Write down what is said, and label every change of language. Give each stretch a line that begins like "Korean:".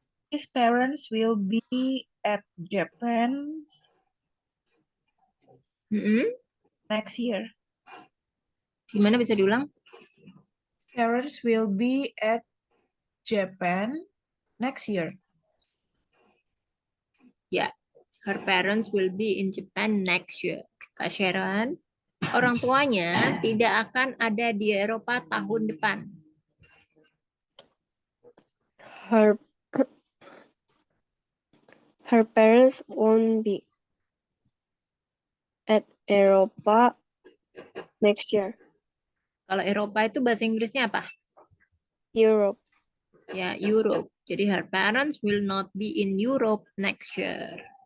English: his parents will be at Japan next year.
Indonesian: Gimana bisa diulang?
English: Parents will be at Japan next year. Ya, her parents will be in Japan next year.
Indonesian: Kak Sharon, orang tuanya tidak akan ada di Eropa tahun depan.
English: Her parents won't be at Europa next year.
Indonesian: Kalau Eropa itu bahasa Inggrisnya apa?
English: Europe. Ya, Europe. Jadi her parents will not be in Europe next year.